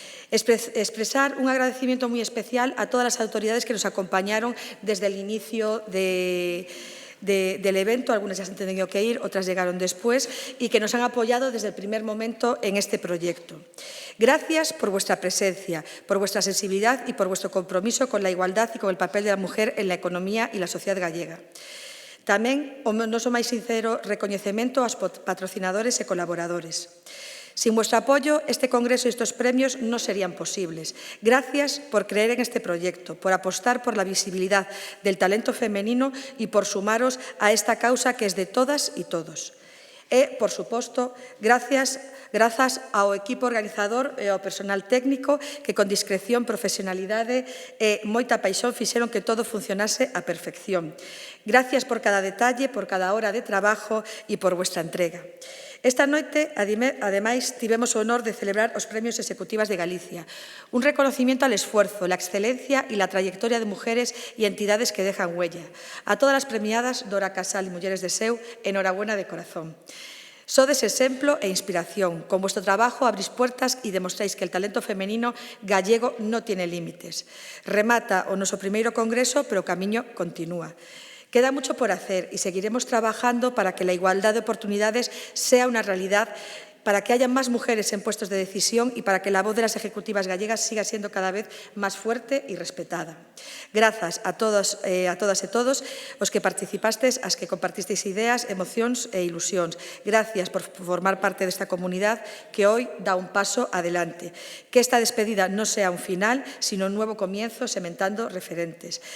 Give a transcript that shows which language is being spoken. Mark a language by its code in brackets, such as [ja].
[es] Expresar un agradecimiento muy especial a todas las autoridades que nos acompañaron desde el inicio del evento, algunas ya se han tenido que ir, otras llegaron después, y que nos han apoyado desde el primer momento en este proyecto. Gracias por vuestra presencia, por vuestra sensibilidad y por vuestro compromiso con la igualdad y con el papel de la mujer en la economía y la sociedad gallega. [gl] Tamén o noso máis sincero recoñecemento aos patrocinadores e colaboradores. [es] Sin vuestro apoyo, este congreso y estos premios no serían posibles. Gracias por creer en este proyecto, por apostar por la visibilidad del talento femenino y por sumaros a esta causa que es de todas y todos. [gl] E, por suposto, grazas ao equipo organizador e ao personal técnico que con discreción, profesionalidade e moita paixón fixeron que todo funcionase á perfección. [es] Gracias por cada detalle, por cada hora de trabajo e por vuestra entrega. [gl] Esta noite, ademais, tivemos o honor de celebrar os Premios Executivas de Galicia, [es] un reconocimiento al esfuerzo, la excelencia y la trayectoria de mujeres y entidades que dejan huella. [gl] A todas as premiadas, Dora Casal y Mulleres de Seu, [es] enhorabuena de corazón. [gl] Sodes exemplo e inspiración. [es] Con vuestro trabajo abrís puertas e demostráis que el talento femenino gallego no tiene límites. [gl] Remata o noso primeiro congreso, pero o camiño continúa. [es] Queda mucho por hacer y seguiremos trabajando para que la igualdad de oportunidades sea una realidad, para que haya más mujeres en puestos de decisión y para que la voz de las ejecutivas gallegas siga siendo cada vez más fuerte y respetada. [gl] Grazas a todas e todos os que participastes, as que compartisteis ideas, emocións e ilusións. [es] Gracias por formar parte desta comunidade que hoy dá un paso adelante. Que esta despedida non sea un final, sino un nuevo comienzo sementando referentes.